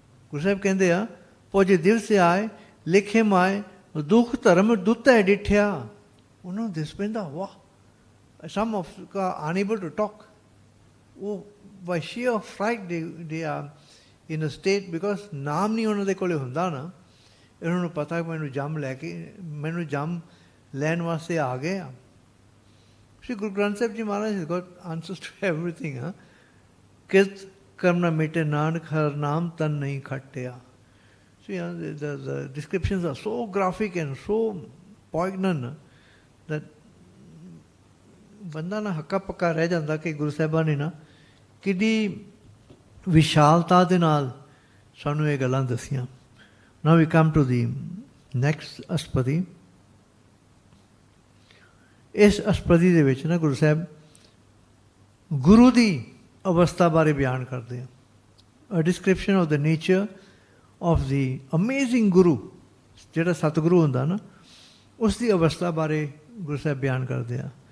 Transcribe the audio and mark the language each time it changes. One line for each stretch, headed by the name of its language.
Punjabi: ਗੁਰੂ ਸਾਹਿਬ ਕਹਿੰਦੇ ਆ, ਪੁੱਜ ਦਿਵਸ ਆਏ ਲਿਖੇ ਮਾਏ ਦੁੱਖ ਧਰਮ ਦੁੱਤੈ ਡਿਠਿਆ. ਉਹਨਾਂ ਨੂੰ ਦਿਸ ਪੈਂਦਾ. ਵਾਹ!
English: Some of are unable to talk. ਉਹ by sheer fright they are in a state, because
Punjabi: ਨਾਮ ਨਹੀਂ ਉਹਨਾਂ ਦੇ ਕੋਲੇ ਹੁੰਦਾ ਨਾ. ਇਹਨਾਂ ਨੂੰ ਪਤਾ ਮੈਨੂੰ ਜੰਮ ਲੈਣ ਵਾਸਤੇ ਆ ਗਏ ਆ.
English: Sri Guru Granth Sahib Ji Maharaj has got answers to everything.
Punjabi: Kirt karm na mite nanak har naam tan nahi khatya.
English: So the descriptions are so graphic and so poignant that
Punjabi: ਬੰਦਾ ਨਾ ਹੱਕਾ ਪੱਕਾ ਰਹਿ ਜਾਂਦਾ ਕਿ ਗੁਰੂ ਸਾਹਿਬਾਂ ਨੇ ਨਾ ਕਿੰਨੀ ਵਿਸ਼ਾਲਤਾ ਦੇ ਨਾਲ ਸਾਨੂੰ ਇਹ ਗੱਲਾਂ ਦੱਸੀਆਂ.
English: Now we come to the next Ashtapadi.
Punjabi: ਇਸ ਅਸ਼ਟਪਦੀ ਦੇ ਵਿੱਚ ਨਾ ਗੁਰੂ ਸਾਹਿਬ ਗੁਰੂ ਦੀ ਅਵਸਥਾ ਬਾਰੇ ਬਿਆਨ ਕਰਦੇ ਆ.
English: A description of the nature of the amazing Guru,
Punjabi: ਜਿਹੜਾ ਸਤਿਗੁਰੂ ਹੁੰਦਾ ਨਾ, ਉਸ ਦੀ ਅਵਸਥਾ ਬਾਰੇ ਗੁਰੂ ਸਾਹਿਬ ਬਿਆਨ ਕਰਦੇ ਆ.